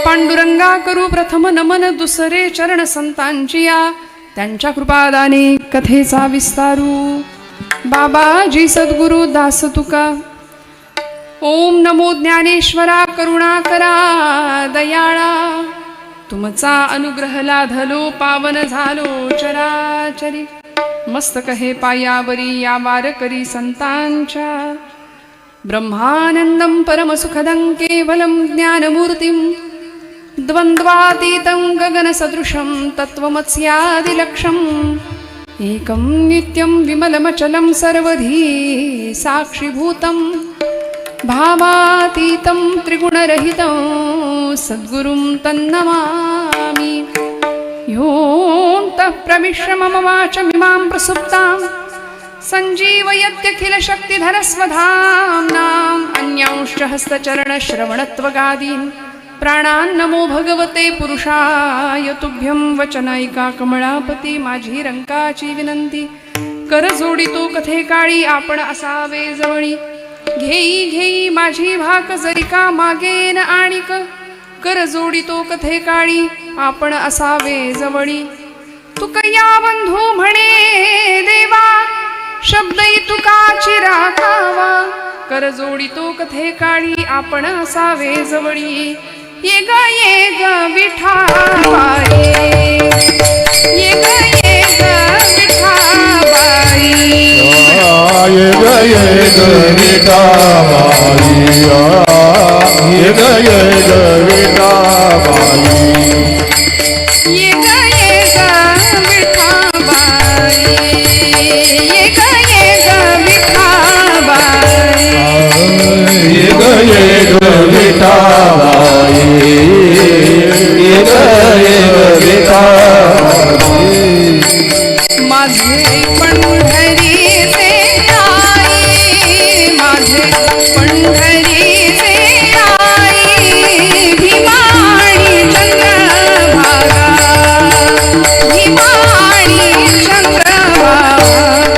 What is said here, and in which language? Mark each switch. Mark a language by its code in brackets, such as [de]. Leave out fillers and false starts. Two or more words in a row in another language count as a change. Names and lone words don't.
[mr] पांडुरंगा करू प्रथम नमन दुसरे चरण संतांची या त्यांच्या कृपादाने कथेचा विस्तारू बाबाजी सद्गुरु दास तुका ओम नमो ज्ञानेश्वरा करुणाकरा दयाळा तुमचा अनुग्रह लाधलो पावन झालो चराचरी मस्तक हे पायावरी या वारकरी संतांच्या [sa] ब्रह्मानंदं परमसुखदं केवलं ज्ञानमूर्तिं द्वन्द्वातीतं गगनसदृशं तत्त्वमस्यादिलक्ष्यम् एकं नित्यं विमलमचलं सर्वधी साक्षिभूतं भावातीतं त्रिगुणरहितं सद्गुरुं तन्नमामि योऽन्तः प्रविश्य मम वाचमिमां प्रसुप्तां सञ्जीवयत्यखिलशक्तिधरस्वधाम्नाम् अन्यांश्च हस्तचरणश्रवणत्वगादीन् प्राणान् नमो भगवते पुरुषाय तुभ्यं [mr] वचनायिका कमळापती माझी रंकाची विनंती कर जोडितो कथे काळी आपण असावे जवळी घेई घेई माझी भाक जरिका मागेन आणिक कर जोडितो कथे काळी आपण असावे जवळी तुकया बंधू म्हणे देवा शब्दई तुकाची राखावा कर जोडितो कथे काळी आपण असावे जवळी ये ग विठाबाई ये ग विठाबाई ये ग विठाबाई ये ग विठाबाई ये ग विठाबाई ये ग विठाबाई ये ग विठाबाई ये ग विठाबाई माझे पंढरीचे आई माझे पंढरीचे आई भीमाणी चंद्रभागा भीमाणी चंद्रभागा